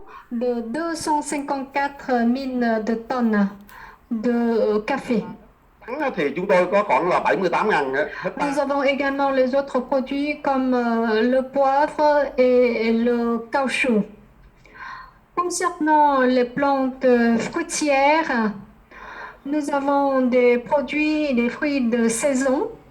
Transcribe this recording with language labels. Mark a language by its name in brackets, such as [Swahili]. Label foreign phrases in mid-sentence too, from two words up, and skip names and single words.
[French] de 254 mines de tonnes de café. [Vietnamese] Thì chúng tôi có khoảng là 78.000 [French] Nous hectare. avons également les autres produits comme le poivre et le caoutchouc. Concernant les plantes fruitières, nous avons des produits, des fruits de saison